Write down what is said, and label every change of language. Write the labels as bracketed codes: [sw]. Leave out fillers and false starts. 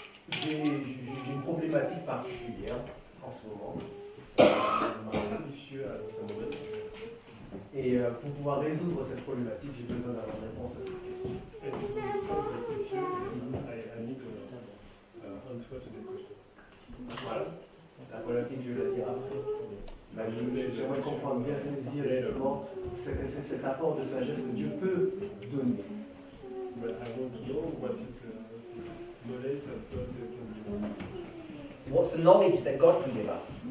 [fr] J'ai une problématique particulière en ce moment. Issue à ce moment. Et pour pouvoir résoudre cette problématique, j'ai besoin d'avoir une réponse à cette question. [en] And to solve the issue, I need to answer to this question. [fr] Voilà. La problématique, je vais la dire après. Là, j'aimerais comprendre, bien saisir justement cet apport de sagesse que Dieu peut donner. [en] But I want to know what is this knowledge that God can give us. What's the knowledge that God can give us?